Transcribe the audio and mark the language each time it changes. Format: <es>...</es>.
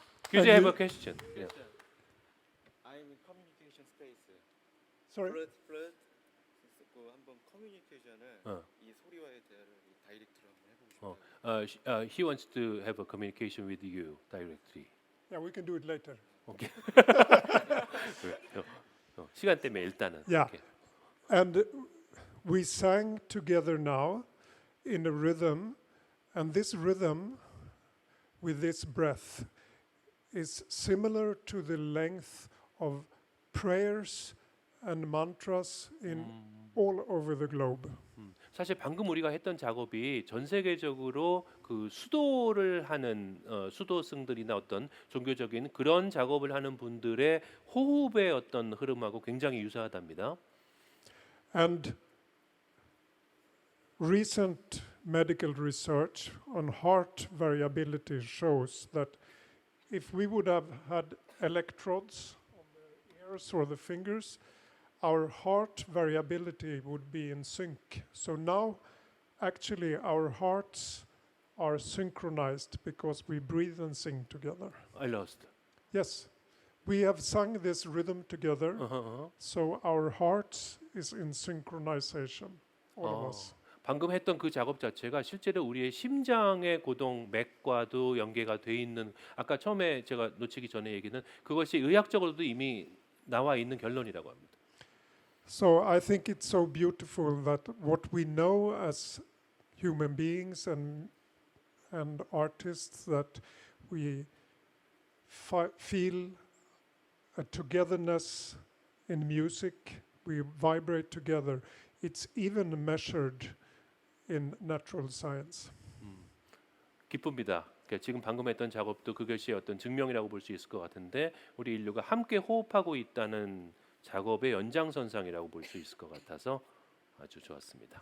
<en>Could you have a question? Yeah. I'm in communication space. Sorry. Flute,</en> <ko>듣고 한번 커뮤니케이션을 어. 이 소리와의 대화를 이 다이렉트로 한번 해보고 어, 싶어요.</ko> <en>he wants to have a communication with you directly. Yeah, we can do it later.</en> <ko>오케이. 시간 때문에 일단은.</ko> <en>Yeah.</en> <ko>오케이.</ko> <en>And we sang together now in a rhythm, and this rhythm with this breath is similar to the length of prayers and mantras in all over the globe.</en> <ko>사실 방금 우리가 했던 작업이 전 세계적으로 그 수도를 하는 수도승들이나 어떤 종교적인 그런 작업을 하는 분들의 호흡의 어떤 흐름하고 굉장히 유사하답니다.</ko> <en>And recent medical research on heart variability shows that if we would have had electrodes on the ears or the fingers, our heart variability would be in sync. So now, actually, our hearts are synchronized because we breathe and sing together. I lost. Yes, we have sung this rhythm together, so our hearts is in synchronization, all of us.</en> <ko>방금 했던 그 작업 자체가 실제로 우리의 심장의 고동 맥과도 연계가 돼 있는 아까 처음에 제가 놓치기 전에 얘기는 그것이 의학적으로도 이미 나와 있는 결론이라고 합니다.</ko> <en>So I think it's so beautiful that what we know as human beings and artists that we feel a togetherness in music, we vibrate together. It's even measured in natural science.</en> <ko>기쁩니다. 그러니까 지금 방금 했던 작업도 그것이 어떤 증명이라고 볼 수 있을 것 같은데 우리 인류가 함께 호흡하고 있다는 작업의 연장선상이라고 볼 수 있을 것 같아서 아주 좋았습니다.</ko>